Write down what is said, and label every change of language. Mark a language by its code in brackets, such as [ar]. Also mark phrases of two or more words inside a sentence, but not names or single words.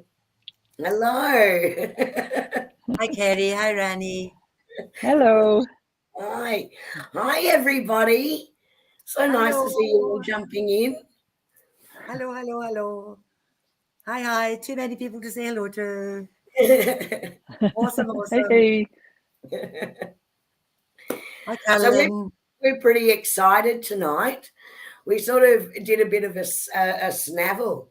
[en] Hello. Hi, Kerrie. Hi, Ranee. Hello. Hi. Hi, everybody. So nice to see you all jumping in. Hello, hello, hello. Hi, hi. Too many people to say hello to. Awesome, awesome. Hey. Hi, So Carolyn. we're pretty excited tonight. We sort of did a bit of a snavel.